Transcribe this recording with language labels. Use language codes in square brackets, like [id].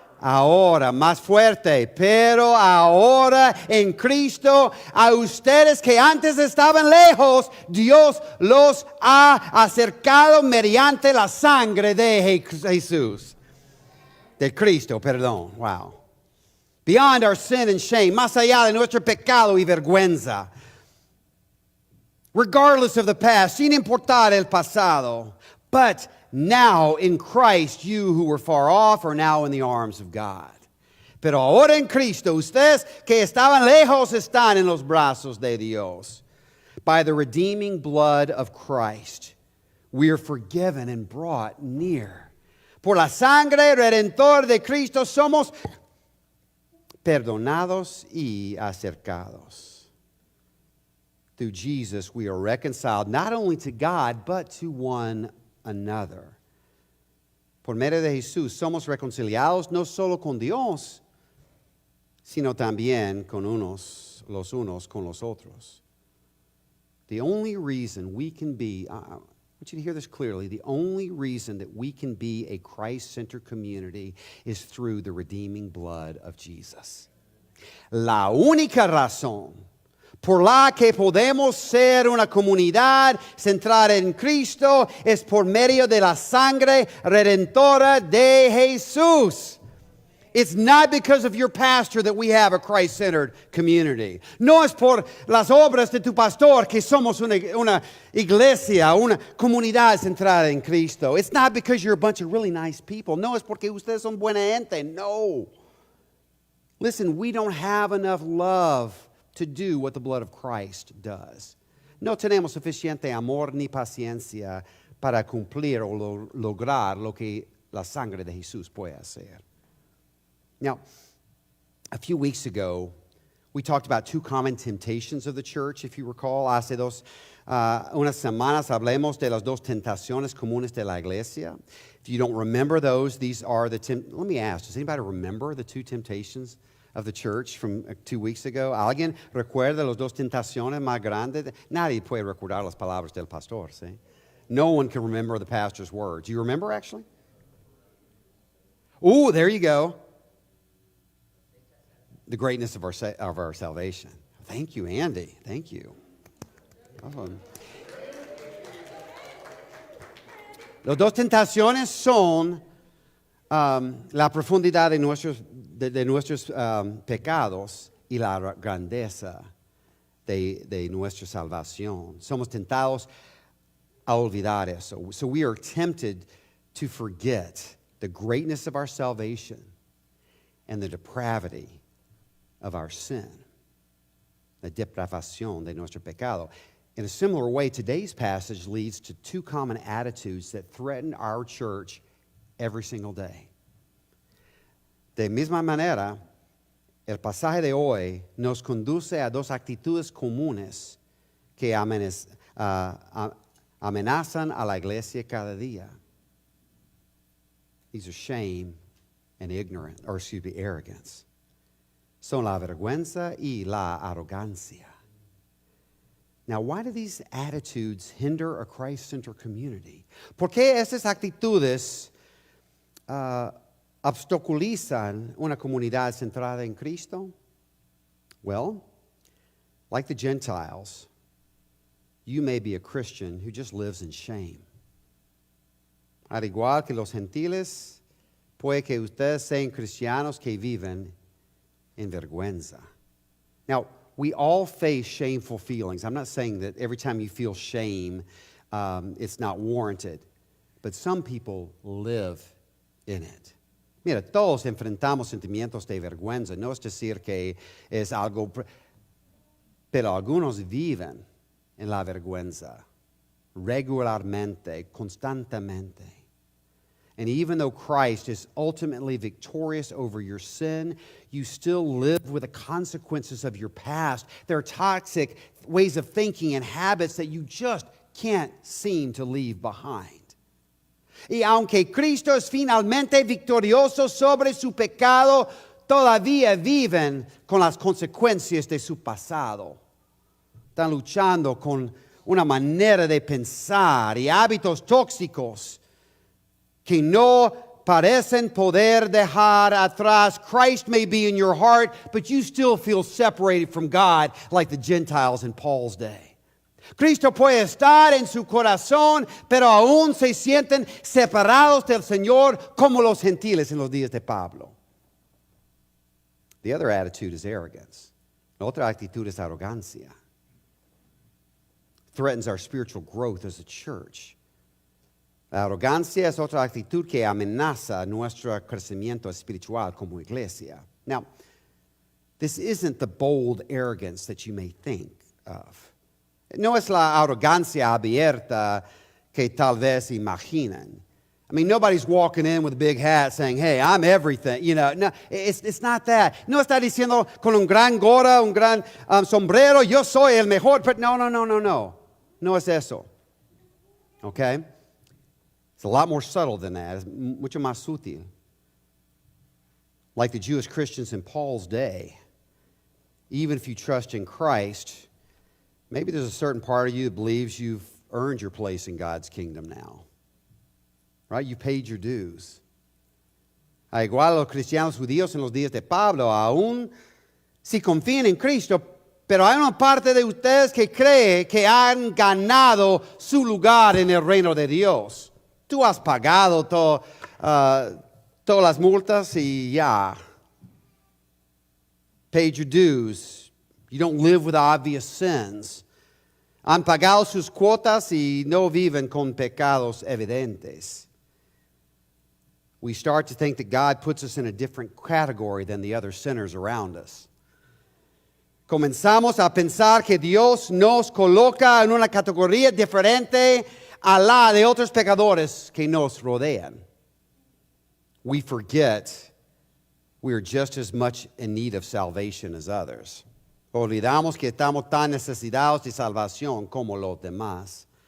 [es] Ahora, más fuerte, pero ahora en Cristo, a ustedes que antes estaban lejos, Dios los ha acercado mediante la sangre de Jesús. De Cristo, perdón, wow. [en] Beyond our sin and shame, [es] más allá de nuestro pecado y vergüenza. [en] Regardless of the past, [es] sin importar el pasado. [en] But now in Christ, you who were far off are now in the arms of God. [es] Pero ahora en Cristo, ustedes que estaban lejos están en los brazos de Dios. [en] By the redeeming blood of Christ, we are forgiven and brought near. [es] Por la sangre redentor de Cristo somos perdonados y acercados. [en] Through Jesus, we are reconciled not only to God, but to one another. [es] Por medio de Jesús somos reconciliados no solo con Dios, sino también con los unos con los otros. [en] The only reason we can be, I want you to hear this clearly, the only reason that we can be a Christ-centered community is through the redeeming blood of Jesus. [es] La única razón por la que podemos ser una comunidad centrada en Cristo es por medio de la sangre redentora de Jesús. [en] It's not because of your pastor that we have a Christ-centered community. [es] No es por las obras de tu pastor que somos una iglesia, una comunidad centrada en Cristo. [en] It's not because you're a bunch of really nice people. [es] No es porque ustedes son buena gente. [en] No. Listen, we don't have enough love to do what the blood of Christ does. [es] No tenemos suficiente amor ni paciencia para cumplir o lograr lo que la sangre de Jesús puede hacer. [en] Now, a few weeks ago, we talked about two common temptations of the church, if you recall. [es] Hace unas semanas hablemos de las dos tentaciones comunes de la iglesia. [en] If you don't remember those, these are let me ask, does anybody remember the two temptations of the church from 2 weeks ago? [es] ¿Alguien recuerda las dos tentaciones más grandes? Nadie puede recordar las palabras del pastor, ¿sí? [en] No one can remember the pastor's words. Do you remember, actually? Ooh, there you go. The greatness of our salvation. Thank you, Andy. Thank you. [es] Las dos tentaciones son la profundidad de nuestros pecados y la grandeza de nuestra salvación. Somos tentados a olvidar eso. [en] So we are tempted to forget the greatness of our salvation and the depravity of our sin. [es] La depravación de nuestro pecado. [en] In a similar way, today's passage leads to two common attitudes that threaten our church every single day. [es] De misma manera, el pasaje de hoy nos conduce a dos actitudes comunes que amenazan a la iglesia cada día. [en] These are shame and arrogance. [es] Son la vergüenza y la arrogancia. [en] Now, why do these attitudes hinder a Christ-centered community? [es] ¿Por qué estas actitudes obstaculizan una comunidad centrada en Cristo? [en] Well, like the Gentiles, you may be a Christian who just lives in shame. [es] Al igual que los gentiles, puede que ustedes sean cristianos que viven en vergüenza. [en] Now, we all face shameful feelings. I'm not saying that every time you feel shame, it's not warranted. But some people live in it. [es] Mira, todos enfrentamos sentimientos de vergüenza. No es decir que es algo, pero algunos viven en la vergüenza regularmente, constantemente. [en] And even though Christ is ultimately victorious over your sin, you still live with the consequences of your past. There are toxic ways of thinking and habits that you just can't seem to leave behind. [es] Y aunque Cristo es finalmente victorioso sobre su pecado, todavía viven con las consecuencias de su pasado. Están luchando con una manera de pensar y hábitos tóxicos que no parecen poder dejar atrás. [en] Christ may be in your heart, but you still feel separated from God like the Gentiles in Paul's day. [es] Cristo puede estar en su corazón, pero aún se sienten separados del Señor como los gentiles en los días de Pablo. [en] The other attitude is arrogance. [es] La otra actitud es arrogancia. [en] Threatens our spiritual growth as a church. [es] La arrogancia es otra actitud que amenaza nuestro crecimiento espiritual como iglesia. [en] Now, this isn't the bold arrogance that you may think of. [es] No es la arrogancia abierta que tal vez imaginan. [en] I mean, nobody's walking in with a big hat saying, hey, I'm everything. You know, no, it's not that. [es] No está diciendo con un gran gorra, un gran sombrero, yo soy el mejor. [en] But no. [es] No es eso. Okay? [en] It's a lot more subtle than that. It's [es] mucho más sutil. [en] Like the Jewish Christians in Paul's day, even if you trust in Christ, maybe there's a certain part of you that believes you've earned your place in God's kingdom now. Right? You paid your dues. [es] Igual a los cristianos judíos en los días de Pablo, aún si confían en Cristo, pero hay una parte de ustedes que cree que han ganado su lugar en el reino de Dios. Tú has pagado todas las multas y ya. [en] Paid your dues. You don't live with obvious sins. [es] Han pagado sus cuotas y no viven con pecados evidentes. [en] We start to think that God puts us in a different category than the other sinners around us. [es] Comenzamos a pensar que Dios nos coloca en una categoría diferente a la de otros pecadores que nos rodean. [en] We forget we are just as much in need of salvation as others. [es] Olvidamos que estamos tan necesitados de salvación como los demás.